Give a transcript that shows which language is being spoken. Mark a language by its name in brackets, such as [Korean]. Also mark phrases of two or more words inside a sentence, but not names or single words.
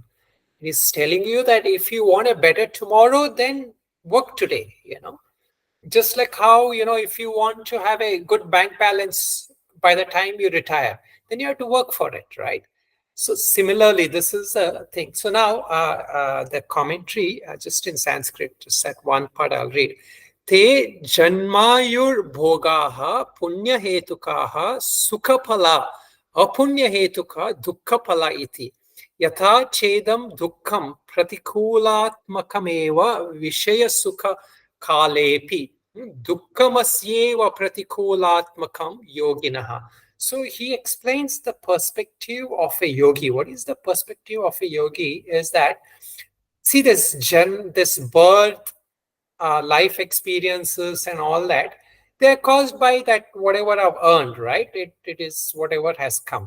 [English] It is telling you that if you want a better tomorrow, then work today. Just like how, if you want to have a good bank balance by the time you retire, then you have to work for it, right? So similarly, this is a thing. So now the commentary, just in Sanskrit, just that one part I'll read. [Sanskrit] ते जन्मायुः भोगाः पुण्य हेतुकाः सुखफला अपुण्य हेतुका दुःखफला इति. यथा चेदं दुःखं प्रतिकूलात्मकमेव विषय सुख कालेऽपि दुःखमस्त्येव प्रतिकूलात्मकं योगिनः. [English] So he explains the perspective of a yogi. What is the perspective of a yogi? Is that, see, this birth, life experiences and all that, they're caused by that whatever I've earned, right? It is whatever has come.